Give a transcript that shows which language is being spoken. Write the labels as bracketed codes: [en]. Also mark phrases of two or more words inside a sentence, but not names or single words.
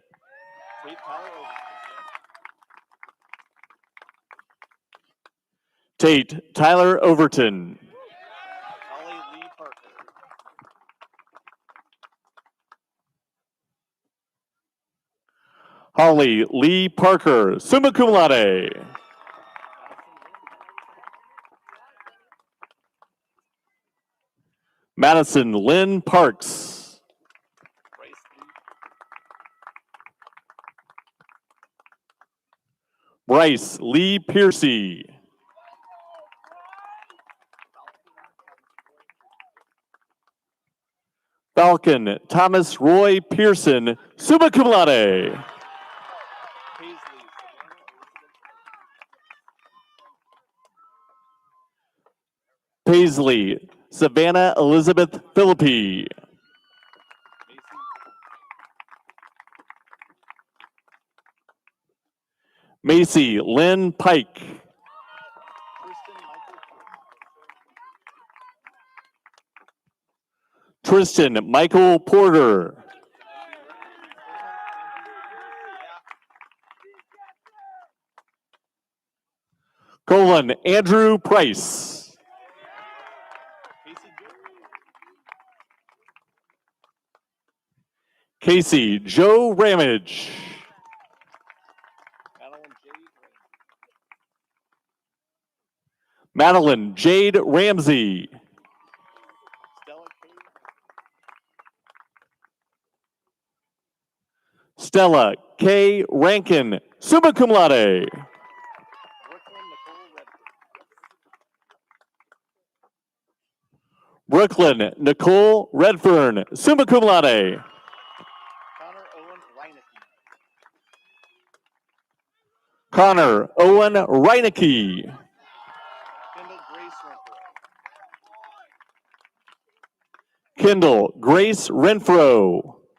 [en] Tate Tyler Overton. Holly Lee Parker, [la] summa cum laude. [en] Madison Lynn Parks. Bryce Lee Piercy. Falcon Thomas Roy Pearson, [la] summa cum laude. [en] Paisley Savannah Elizabeth Philippi. Macy Lynn Pike. Tristan Michael Porter. Colin Andrew Price. Casey Joe Ramage. Madeline Jade Ramsey. Stella K. [la] Rankin, summa cum laude. [en] Brooklyn Nicole Redfern, [la] summa cum laude. [en] Connor Owen Reinecke. Kendall Grace Renfro.